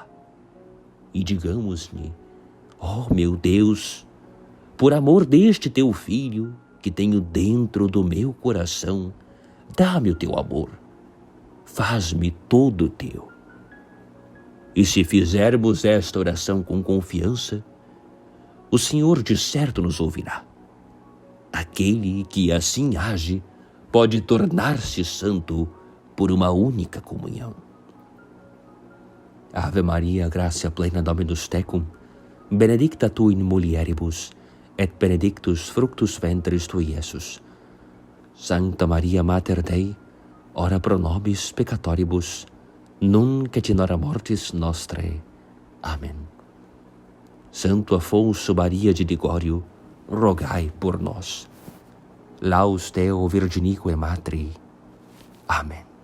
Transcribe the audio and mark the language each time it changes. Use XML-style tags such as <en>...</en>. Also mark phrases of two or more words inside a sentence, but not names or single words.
<pt>E digamos-lhe: ó meu Deus, por amor deste teu Filho, que tenho dentro do meu coração, dá-me o teu amor, faz-me todo teu. E se fizermos esta oração com confiança, o Senhor de certo nos ouvirá. Aquele que assim age pode tornar-se santo por uma única comunhão.</pt> <la>Ave Maria, gratia plena Dominus tecum, benedicta tu in mulieribus, et benedictus fructus ventris tui, Iesus. Sancta Maria Mater Dei, ora pro nobis peccatoribus, nunc et in hora mortis nostrae.</la> <pt>Amém. Santo Afonso Maria de Ligório, rogai por nós.</pt> <la>Laus Deo Virginique Matri.</la> <pt>Amém.</pt>